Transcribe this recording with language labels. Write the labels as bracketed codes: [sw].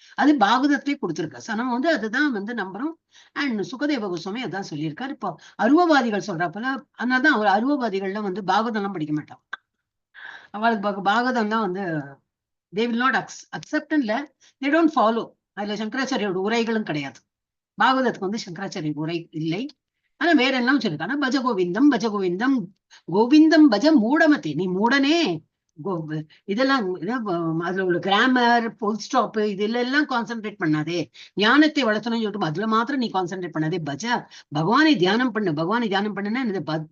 [ta] அது பாகவதத்தை கொடுத்திருக்க. சோ நம்ம வந்து அதுதான் வந்து நம்புறோம். அண்ட் சுகதேவ கோஸ்வாமி அதான் சொல்லியிருக்காரு. இப்போ அருவவாதிகள் சொல்றப்பல அதனாலதான் அவர் அருவவாதிகள்லாம் வந்து பாகவதம் எல்லாம் படிக்க மாட்டாங்க. அவளுக்கு பாகவதம் தான் வந்து [en] they will not accept இல்ல, they don't follow. [ta] அதுல சங்கராச்சாரியோட உரைகளும் கிடையாது. பாகவதத்துக்கு வந்து சங்கராச்சாரிய உரை இல்லை. ஆனா வேற எல்லாம் சொல்லிருக்கு. ஆனா பஜ கோவிந்தம் பஜ கோவிந்தம் கோவிந்தம் பஜ மூடமதி, நீ மூடனே இதெல்லாம் அதுல உள்ள கிராமர் ஃபுல் ஸ்டாப் இதுல எல்லாம் கான்சென்ட்ரேட் பண்ணாதே, ஞானத்தை வளர்த்தணும்னு சொல்லிட்டு அதுல மாத்திரம் நீ கான்சென்ட்ரேட் பண்ணாதே, பகவானை தியானம் பண்ணு. பகவானை தியானம் பண்ணுன்னா என்னது?